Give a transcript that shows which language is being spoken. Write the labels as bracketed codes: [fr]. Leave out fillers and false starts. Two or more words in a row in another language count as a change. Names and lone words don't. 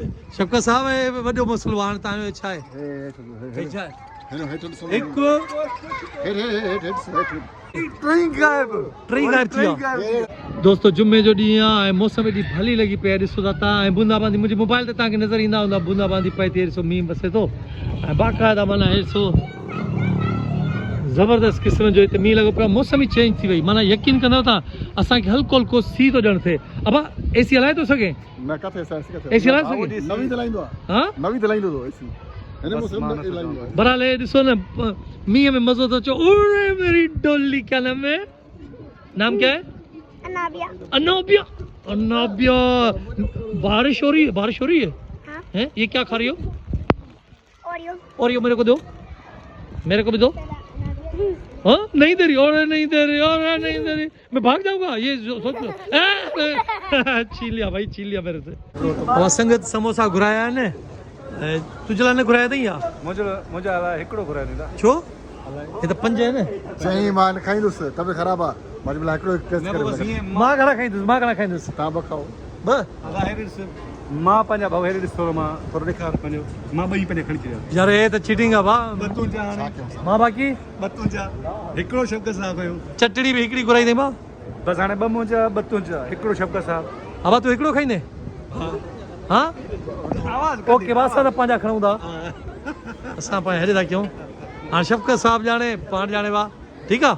[sd] शफ़क़त साहब वॾो मसइलो आहे हाणे तव्हांजो छा आहे हे छा आहे हिकु टी गायब थी विया दोस्तो जुमे जो ॾींहुं आहे ऐं मौसम एॾी भली लॻी पई आहे ॾिसो था तव्हां ऐं बूंदाबांदी मुंहिंजे मोबाइल ते तव्हांखे नज़र ईंदा हूंदा बूंदाबांदी पए थी ॾिसो मींहुं वसे थो ऐं बाक़ाइदा माना ॾिसो ज़बरदस्त क़िस्म जो हिते मींहुं लॻो पियो आहे मौसम ई चेंज थी वई माना यकीन कंदव था असांखे हल्को हल्को सी थो ॼण थिए अबा एसी हलाए थो सघे न किथे एसी हलाए सघे नवीं दलाईंदो आहे हा नवीं दलाईंदो तो एसी हिन मौसम में दलाईंदो आहे बरहाल हे ॾिसो न मींहं में मज़ो थो अचे [ur] اوئے میری ڈولی کیا نام ہے نام کیا ہے انابیہ انابیہ بارش ہو رہی ہے हाँ? ہیں یہ کیا کھا رہی ہو ओरियो اور میرے کو دو میرے کو بھی دو ہاں نہیں دے رہی اور نہیں دے رہی اور نہیں دے رہی میں بھاگ جاؤں گا یہ سوچ لو چھین لیا بھائی چھین لیا میرے سے [sd] और संगत समोसा घुराया है ने तुझे लाने घुराया अथई या मुंहिंजा अलाए हिकिड़ो घुराए ॾींदा छो ये तो पंज है न चई मां न खाईंदुसि तबियत ख़राबु आहे मां चयो हिकिड़ो टेस्ट करे मां घणा खाईंदुसि तव्हां ॿ खाओ ब मां पंहिंजा भाऊ हेॾे ॾिसो मां थोरो ॾेखार पंहिंजो मां ॿई पंहिंजा खणी छॾिया [ur] یار یہ تو چیٹنگ ہے بھاؤ [sd] तुंहिंजा हाणे मां बाक़ी तुंहिंजा हिकिड़ो शफ़क़त साहब कयो चटड़ी भी हिकिड़ी घुराई अथई मां बसि हाणे ॿ मुंहिंजा ॿ तुंहिंजा हिकिड़ो शफ़क़त साहब अब तू हिकिड़ो खाईंदे हाँ ओके बस असां त पंहिंजा खणूं था असां पंहिंजा हेॾे था कयूं हाणे शफ़क़त साहब ॼाणे पाण ॼाणे वा ठीकु आहे